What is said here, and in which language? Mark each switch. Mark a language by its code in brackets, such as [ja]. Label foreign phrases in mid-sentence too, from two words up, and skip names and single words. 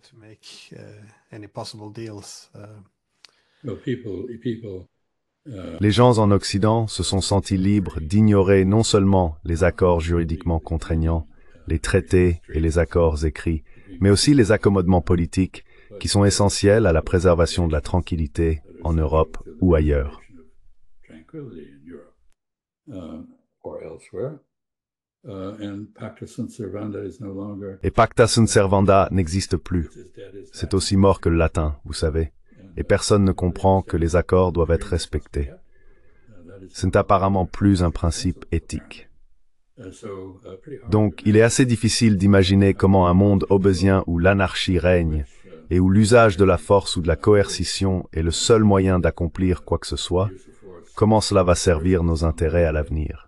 [fr] Les gens en Occident se sont sentis libres d'ignorer non seulement les accords juridiquement contraignants, les traités et les accords écrits, mais aussi les accommodements politiques qui sont essentiels à la préservation de la tranquillité en Europe ou ailleurs. [en] And [la] pacta sunt servanda [en] is no longer. [fr] Et [la] pacta sunt servanda [fr] n'existe plus. C'est aussi mort que le latin, vous savez. Et personne ne comprend que les accords doivent être respectés. Ce n'est apparemment plus un principe éthique. Donc, il est assez difficile d'imaginer comment un monde hobbésien où l'anarchie règne et où l'usage de la force ou de la coercition est le seul moyen d'accomplir quoi que ce soit, comment cela va servir nos intérêts à l'avenir.